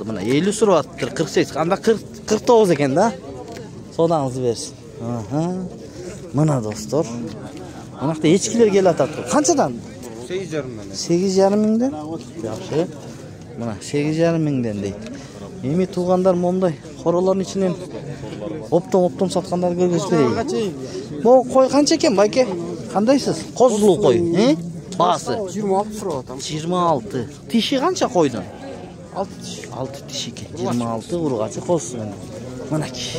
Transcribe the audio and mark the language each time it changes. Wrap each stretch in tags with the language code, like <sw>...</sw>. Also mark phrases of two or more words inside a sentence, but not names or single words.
<uz>Mana 50 so'rayapti. 48. Qanda 49 ekanda. Sodangizni bersin. Aha. Mana do'stlar. Mana yerda echkilar kelayotadi. Qanchadan? 8,5 mingdan. 8,5 mingdan. Yaxshi.</uz> <ky>Mına 8,5 mingden deydi. Эми туугандар мондай хоролордун ичинен оптом саткандарды көргөзүп берейин. Могу кой канча экен байке? Кандайсыз? Козулуу кой, Баасы 26 сурап атам. 26. Тиши канча койдун? 6 тиш. 6 тиш экен. 26 ургачы козсу менен. Мынакей.</ky>